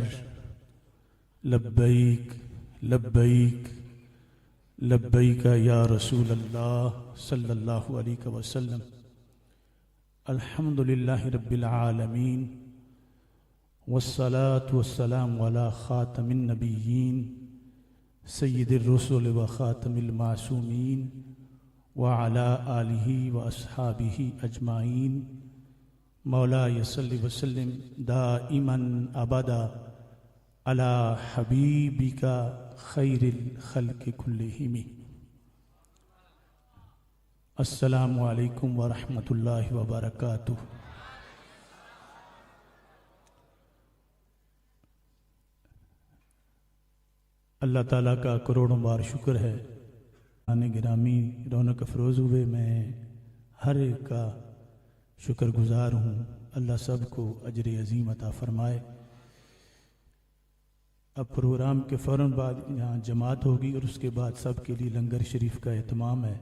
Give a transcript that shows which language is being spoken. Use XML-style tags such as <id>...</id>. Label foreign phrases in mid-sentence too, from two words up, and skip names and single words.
<ar>لبيك لبيك لبيك يا رسول الله صلى الله عليه وسلم. الحمد لله رب العالمين والصلاة والسلام على خاتم النبيين سيد الرسل وخاتم المعصومين وعلى آله وأصحابه أجمعين. مولاي صل وسلم دائما أبدا على حبيبك خير الخلق كلهم. السلام عليكم ورحمة الله وبركاته.</ar> <ur>اللہ تعالیٰ کا کروڑوں بار شکر ہے. آنے گرامی رونق افروز ہوئے، میں ہر ایک کا شکرگزار ہوں. اللہ سبکو اجرِ عظیم عطا فرمائے۔ اب پروگرام کے فوراً بعد یہاں جماعت ہوگی اور اسکے بعد سب کے لیے لنگر شریف کا اہتمام ہے.</ur>